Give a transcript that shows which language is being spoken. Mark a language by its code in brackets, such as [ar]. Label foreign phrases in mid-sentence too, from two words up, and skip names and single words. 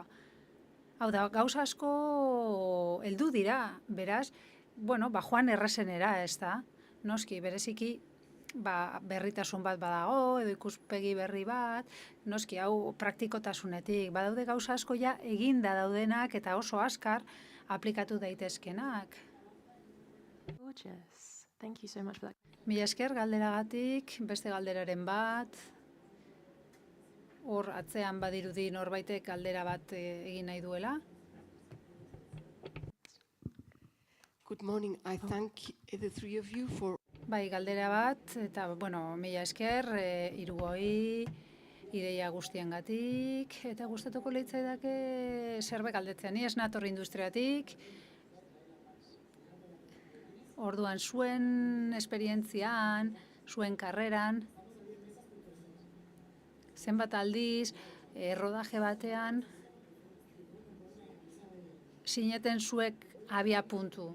[eu] Hau da, gauza asko heldu dira, beraz, bueno, joan errezenera, ez da? Noski, bereziki, berritasun bat badago, edo ikuspegi berri bat, noski hau praktikotasunetik, badaude gauza asko ja eginda daudenak eta oso azkar aplikatu daitezkenak. [en] Gorgeous. Thank you so much for that. [eu] Mila esker galderagatik, beste galderaren bat, hor atzean badirudi norbaitek galdera bat egin nahi duela. [en] Good morning. I thank the three of you for... [eu] Bai, galdera bat, eta, bueno, mila esker, hirugoi, ideia guztiengatik, eta gustatuko litzaidake zerbait galdetzea. Ni ez nator industriatik, orduan zuen esperientzian, zuen karreran, zenbat aldiz, rodaje batean, sineten zuek abia puntu.